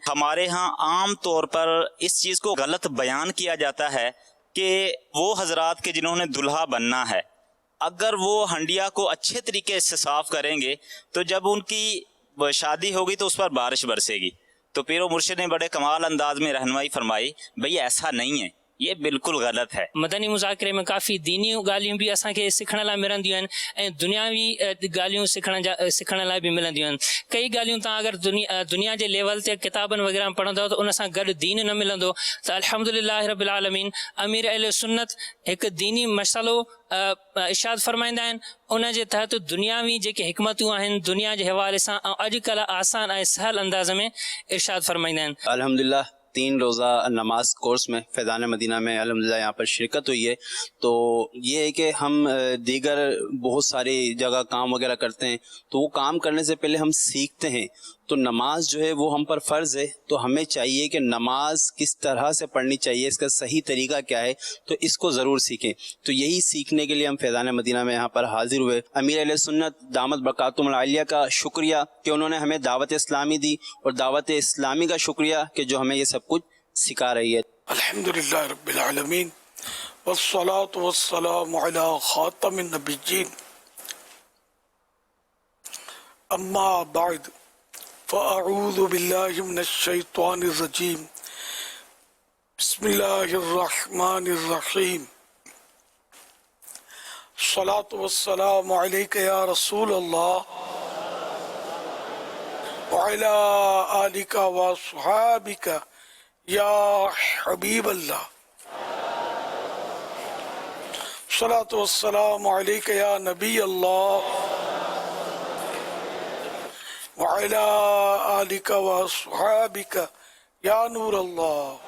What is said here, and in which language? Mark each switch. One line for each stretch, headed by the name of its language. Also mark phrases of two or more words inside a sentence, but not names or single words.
Urdu: ہمارے ہاں عام طور پر اس چیز کو غلط بیان کیا جاتا ہے کہ وہ حضرات کے جنہوں نے دلہا بننا ہے، اگر وہ ہنڈیا کو اچھے طریقے سے صاف کریں گے تو جب ان کی شادی ہوگی تو اس پر بارش برسے گی۔ تو پیر و مرشد نے بڑے کمال انداز میں رہنمائی فرمائی، بھئی ایسا نہیں ہے، یہ بالکل غلط ہے۔
Sindhi: مدنی مذاکرے میں کافی دینی ॻाल्हियूं बि असांखे सिखण लाइ मिलंदियूं आहिनि ऐं दुनियावी ॻाल्हियूं सिखण लाइ बि मिलंदियूं आहिनि। कई ॻाल्हियूं तव्हां अगरि दुनिया जे लेवल ते किताबनि वग़ैरह में पढ़ंदव त उन सां गॾु दीन न मिलंदो। त
Arabic: الحمد لله رب العالمين
Sindhi: अमीर अहले सुन्नत हिकु दीनी मसइलो इरशाद फरमाईंदा आहिनि, उन जे तहत दुनियावी जेके हिकमतूं आहिनि दुनिया जे हवाले सां ऐं अॼुकल्ह आसान ऐं सहल अंदाज़ में इरशाद फरमाईंदा आहिनि۔
Urdu: الحمدللہ 3 روزہ نماز کورس میں فیضان مدینہ میں الحمدللہ یہاں پر شرکت ہوئی ہے، تو یہ ہے کہ ہم دیگر بہت ساری جگہ کام وغیرہ کرتے ہیں تو وہ کام کرنے سے پہلے ہم سیکھتے ہیں، تو نماز جو ہے وہ ہم پر فرض ہے، تو ہمیں چاہیے کہ نماز کس طرح سے پڑھنی چاہیے، اس کا صحیح طریقہ کیا ہے، تو اس کو ضرور سیکھیں۔ تو یہی سیکھنے کے لیے ہم فیضان مدینہ میں یہاں پر حاضر ہوئے۔ امیر علیہ سنت
Arabic: دامت برکاتہم العالیہ
Urdu: کا شکریہ کہ انہوں نے ہمیں دعوت اسلامی دی، اور دعوت اسلامی کا شکریہ کہ جو ہمیں یہ سب کچھ سکھا رہی ہے۔
Arabic: الحمدللہ رب العالمین والصلاة والسلام علی خاتم النبیین، اما بعد فاعوذ باللہ من الشیطان الرجیم، بسم اللہ الرحمن الرحیم، الصلاة والسلام علیک یا رسول اللہ وعلی آلک وصحابک یا حبیب اللہ، الصلاة والسلام علیک یا نبی اللہ وعلی آلک وصحابک یا نور اللہ۔